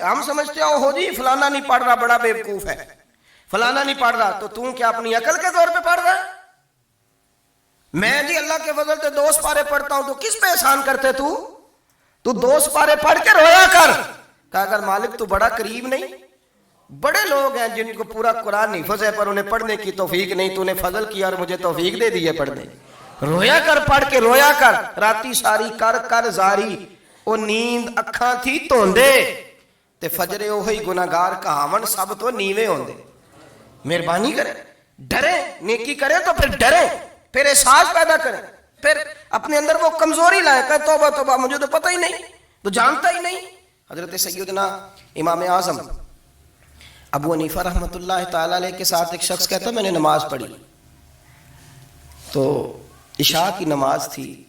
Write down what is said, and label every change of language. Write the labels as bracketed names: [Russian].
[Urdu] ہم سمجھتے ہو جی فلانا نہیں پڑھ رہا بڑا بیوقوف ہے, فلانا نہیں پڑھ رہا, تو کیا اپنی عقل کے طور پہ پڑھ رہا ہے؟ میں جی اللہ کے فضل سے 2 سپارے پڑھتا ہوں, تو کس پہ احسان کرتے تو 2 سپارے پڑھ کے رویا کر. کہا اگر مالک تو بڑا قریب نہیں, بڑے لوگ ہیں جن کو پورا قرآن حفظ ہے پر انہیں پڑھنے کی توفیق نہیں, تو نے فضل کیا اور مجھے توفیق دے دی ہے پڑھنے. رویا کر, پڑھ کے رویا کر. [Punjabi] راتی ساری کر کر زاری, او نیند اکھاں تھی توندے تے فجرے اوہی گناہگار کہاون سب تو نیوے ہوندے. [Urdu] مہربانی کریں, ڈریں, نیکی کریں تو پھر ڈریں, پھر احساس پیدا کریں, پھر اپنے اندر وہ کمزوری لائیں کہ توبہ توبہ مجھے تو پتہ ہی نہیں, تو جانتا ہی نہیں. حضرت سیدنا امام اعظم ابو حنیفہ رحمۃ اللہ تعالی علیہ کے ساتھ ایک شخص کہتا ہے میں نے نماز پڑھی, تو عشاء کی نماز تھی.